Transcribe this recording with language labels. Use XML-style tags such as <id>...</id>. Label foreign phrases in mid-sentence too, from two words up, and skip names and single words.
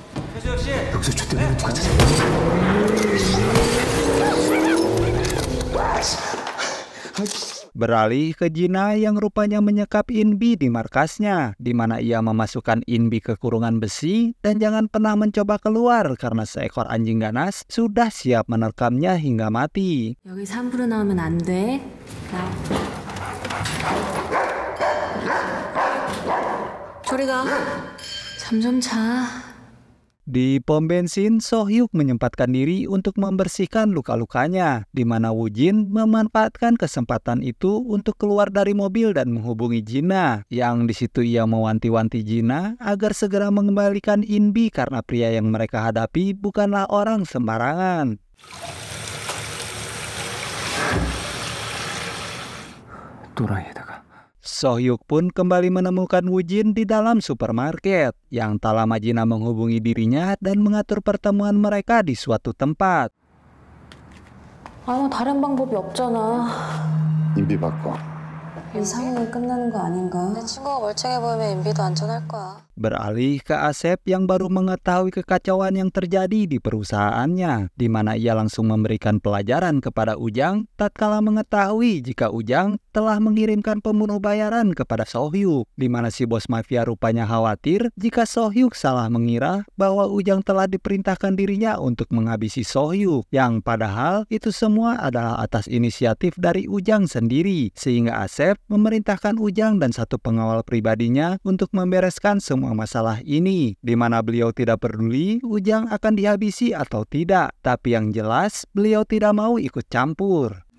<id>Beralih ke Jina yang rupanya menyekap Inbi di markasnya, di mana ia memasukkan Inbi ke kurungan besi dan jangan pernah mencoba keluar karena seekor anjing ganas sudah siap menerkamnya hingga mati.</id> <ko>여기 3부로 나오면 안 돼. 저리 가. 잠 좀 자.</ko> <id>Di pom bensin, Sohyuk menyempatkan diri untuk membersihkan luka-lukanya, di mana Woo-jin memanfaatkan kesempatan itu untuk keluar dari mobil dan menghubungi Jina, yang di situ ia mewanti-wanti Jina agar segera mengembalikan Inbi karena pria yang mereka hadapi bukanlah orang sembarangan. Sohyuk pun kembali menemukan Woo-jin di dalam supermarket, yang tak lama Jina menghubungi dirinya dan mengatur pertemuan mereka di suatu tempat.</id> <ko>아무 다른 방법이 없잖아. 인비 바꿔. 이 상황이 끝나는 거 아닌가? 내 친구가 멀쩡해 보이면 인비도 안전할 거야.</ko> <id>Beralih ke Asep yang baru mengetahui kekacauan yang terjadi di perusahaannya, di mana ia langsung memberikan pelajaran kepada Ujang tatkala mengetahui jika Ujang telah mengirimkan pembunuh bayaran kepada Sohyuk, di mana si bos mafia rupanya khawatir jika Sohyuk salah mengira bahwa Ujang telah diperintahkan dirinya untuk menghabisi Sohyuk, yang padahal itu semua adalah atas inisiatif dari Ujang sendiri, sehingga Asep memerintahkan Ujang dan satu pengawal pribadinya untuk membereskan semua masalah ini, di mana beliau tidak peduli Ujang akan dihabisi atau tidak, tapi yang jelas beliau tidak mau ikut campur.</id>